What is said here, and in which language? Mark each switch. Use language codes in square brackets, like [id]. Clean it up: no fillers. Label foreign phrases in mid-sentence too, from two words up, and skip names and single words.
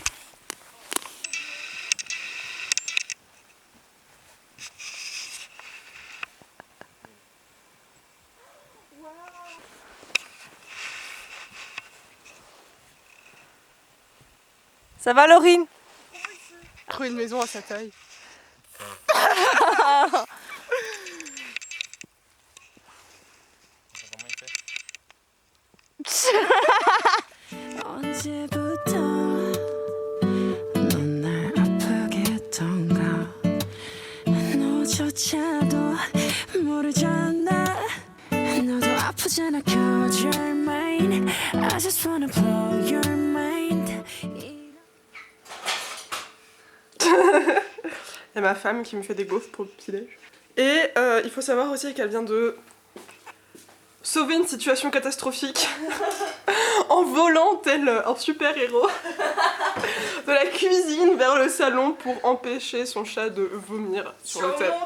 [fr] Ça va, Laurine? Trouver une maison à sa taille. [ko] 언제부터 넌 날 아프게 했던가 너조차도 모르잖아 너도 아프잖아 [en] cause you're mine I just wanna blow your mind [fr] Il y a ma femme qui me fait des gaufres pour le petit-déj. Et il faut savoir aussi qu'elle vient de sauver une situation catastrophique en volant tel un super-héros de la cuisine vers le salon pour empêcher son chat de vomir sur le tapis.